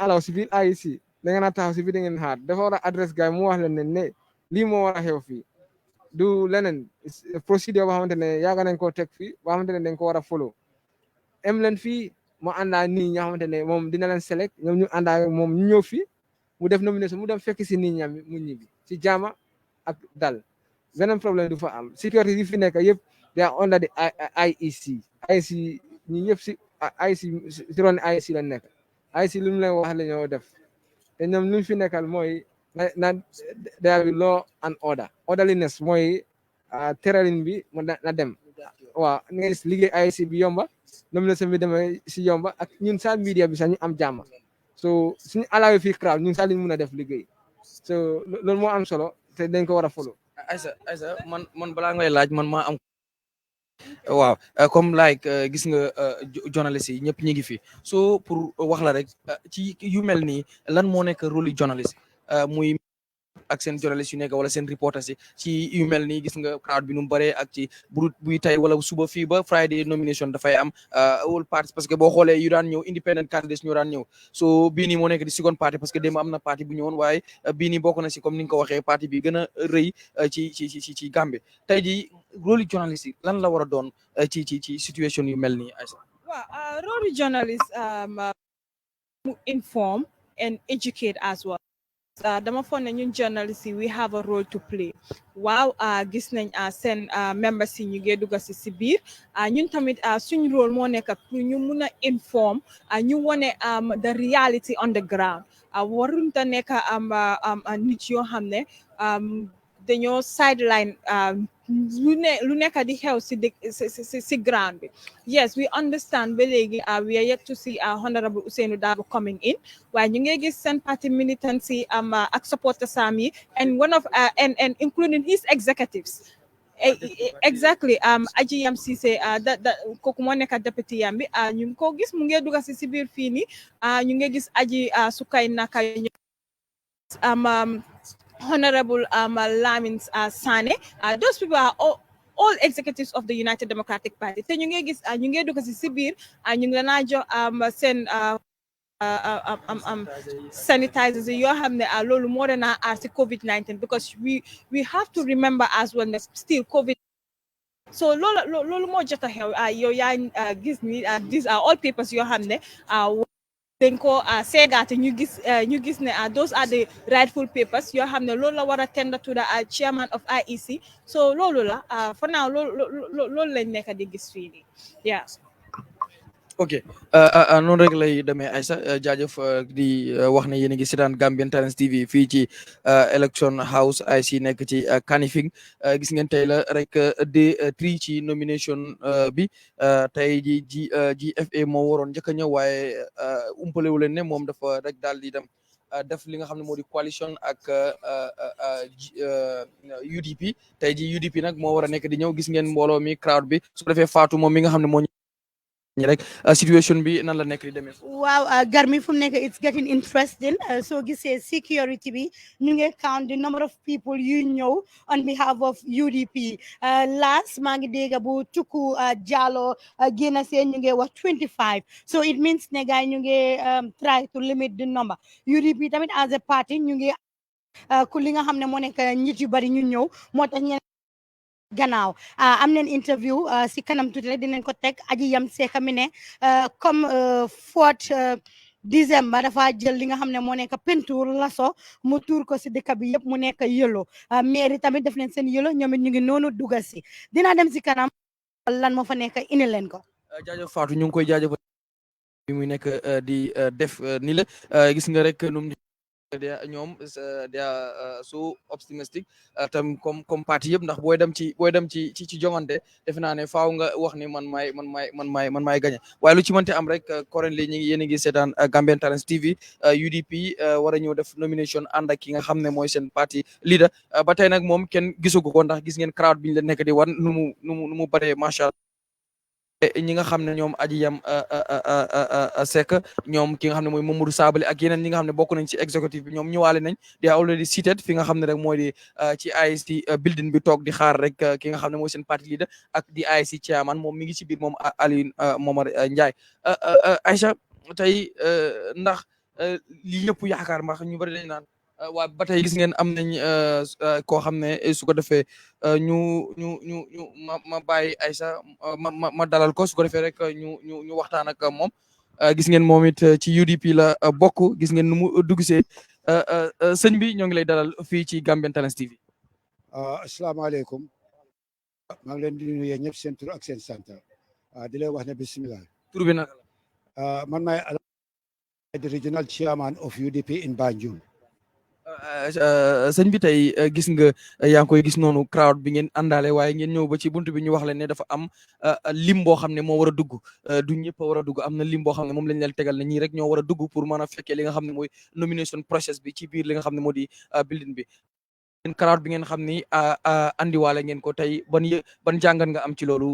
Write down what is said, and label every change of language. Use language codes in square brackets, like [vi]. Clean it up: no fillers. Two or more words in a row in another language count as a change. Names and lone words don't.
[wo] allow si biir IEC da ngeen a taxaw si biir da ngeen xaar dafa war a adresse gars mu wax leen ne lii moo war a xew fii du leneen procédure boo xamante ne yaaga nañ koo teg fii boo xamante ne dañ ko war a follow em leen fii mu àndaa nii ñoo xamante ne moom dina leen select ñoom ñu àndaa moom ñu ñëw fii mu def nomination mu dem fekk si nit ñam mu ñibbi ci jaama ak dal beneen problème du fa am sécurité yi fi nekk yëpp [en] they are under the IEC [wo] ñi ñëpp si IEC si ron IEC la nekk IEC lu mu leen wax la ñoo def te ñoom lu fi nekkal mooy na [en] there will be law and orderliness [wo] mooy terrain bi mu na dem waaw nga gis liggéey IEC bi yomba nomination bi demee si yomba ak ñun sa media bi sax ñu am jàmm so suñu alawee fii crowd ñun sax liñ mun a def liggéey so loolu moo am solo te dañ ko war a follow. Aïssa man balaa ngay laaj man maa am waaw comme like gis nga journaliste yi ñëpp ñu ngi fi so pour wax la rek ci yu mel nii lan moo nekk rôle journaliste muy ak seen journaliste yu nekk wala seen reporters yi ci yu mel nii gis nga crowd bi nu mu bëree ak ci buy tey wala suba fii ba Friday nomination dafay am [en] all parties [fr] parce que [wo] boo xoolee yu daan ñëw [en] independent candidates [wo] ñoo daan ñëw so bii nii moo nekk di [en] second party [fr] parce que [wo] démb am na parti bu ñëwoon waaye bii nii bokk na si comme ni nga ko waxee parti bi gën a rëy ci Gambie tey jii rôle journaliste yi lan la war a doon ci situation yu mel nii Aïssa. waaw rôle journaliste mu [en] inform and educate as well. [wo] Dama foog ne ñun journalist yi [en] we have a role to play [wo] waaw gis nañ seen members yi ñu ngi dugg si biir ñun tamit suñ rôle moo nekk pour ñu mun a inform ñu wone [en] the reality on the ground [wo] warun ta nekk nit yoo xam ne dañoo sideline lu nekk di xew si ground bi [en] yes we understand [wo] ba léegi [en] we are yet to see Honorable Ousainou Darboe coming in [wo] waaye ñu ngi gis seen [en] party militancy [wo] ak supporters am yi [en] and one of and including his executives [wo] exactly Aji Yam Ceesay kooku moo nekk député yam bi ñu ngi ko gis mu ngi dugg si biir fii nii ñu ngi gis Aji Sukay Naka Honorable Lamin Sane [en] those people are all executives of the United Democratic Party [wo] te ñu ngi gis ñu ngi dugg si biir ñu ngi la jox seen sanitizers yoo xam ne loolu moo doon si COVID-19 [en] because we have to remember as well that still COVID [wo] so loolu moo jot a xew yow yaa gis ni [en] these are all papers [wo] yoo xam ne dañ ko seegaate ñu gis ne [en] those are the rightful papers [wo] yoo xam ne loolu la war a [en] tender to the chairman of IEC [wo] so loolu la [en] for now [wo] loolu lañ nekk di gis fii nii yeah. ok noonu rek lay demee Aïssa jaajëf di wax ne yéen a ngi seetaan Gambian Talents TV fii ci Election House IC nekk ci Kanifing gis ngeen tey la rek day 3 ci nomination bi tey ji GFA moo waroon njëkk a ñëw waaye umpalewu leen ne moom dafa rek daal di dem def li nga xam ne moo di coalition ak UDP tey ji UDP nag moo war a nekk di ñëw gis ngeen mbooloo mi crowd bi su ko defee Fatou moom mi nga xam ne moo rek situation bi nan la nekk di demee. waaw Garmi fu mu nekk [en] it's getting interesting [wo] soo gisee security bi ñu ngi [en] count the number of people [wo] yu ñëw [en] on behalf of UDP [wo] last maa ngi dégg bu Tuku Jallow génn seen ñu ngi wax 25 [en] so it means [wo] ne gars ñu ngi [en] try to limit the number [wo] UDP tamit [en] as a party [wo] ñu ngi ku li nga xam ne moo nekk nit yu bari ñu ñëw moo tax gannaaw am nañ interview si kanam tuuti rek dinañ ko teg aji yam seeka mi ne comme 4 décembre dafa jël li nga xam ne moo nekk peinture laso mu tuur ko si dëkk bi yëpp mu nekk yëlo mairie tamit def nañ seen yëlo ñoom it ñu ngi noonu dugal si dina dem si kanam lan moo fa nekk indi leen ko jaajëf Fatou ñu ngi koy jaajëfal bi muy nekk di def ni la gis nga rek num ñoom [en] they are so optimistic [wo] tam [fr] comme parti [wo] yëpp ndax booy dem ci jongante defe naa ne faaw nga wax ni man maay gagné waaye lu ci mënti am rek currently ñi ngi yéen a ngi seetaan Gambian Talents TV UDP war a ñëw def nomination ànd ak ki nga xam ne mooy seen parti leader ba tey nag moom kenn gisagu ko ndax gis ngeen crowd bi ñu leen nekk di wan nu mu baree [ar] macha allah [wo] ñi nga xam ne ñoom aji yam Seck ñoom ki nga xam ne mooy Mamadou Sabally ak yeneen ñi nga xam ne bokk nañ ci executive bi ñoom ñëwaale nañ [en] they are already seated [wo] fi nga xam ne rek mooy di ci IEC building bi toog di xaar rek ki nga xam ne mooy seen parti leader ak di IEC chairman moom mi ngi ci biir moom Alieu Momar Njie Aïcha tey ndax li ñëpp yaakaar ma ñu bari dañ naan waa ba tey gis ngeen am nañ koo xam ne su ko defee ñu ma bàyyi Aïssa ma dalal ko su ko defee rek ñu waxtaan ak moom gis ngeen moom it ci UDP la bokk gis ngeen nu mu duggsee sëñ bi ñoo ngi lay dalal fii ci Gambian Talents TV. asalaamaaleykum maa ngi leen di nuyu ñëpp seen tur ak seen sant di leen wax ne bisimilah. tur bi naka [en] la. [wo] man maay [en] the regional chairman of UDP in Banjul. [wo] sëñ bi tey gis nga yaa ngi koy gis noonu crowd bi ngeen àndaale waaye ngeen ñëw ba ci buntu bi ñu wax leen ne dafa am lim boo xam ne moo war a dugg du ñëpp a war a dugg am na lim boo xam ne moom lañ leen tegal ne ñii rek ñoo war a dugg pour mën a fekkee li nga xam ne mooy [en] nomination process [wo] bi ci biir li nga xam ne moo di building bi crowd bi ngeen xam ni andiwaale ngeen ko tey ban jàngat nga am ci loolu.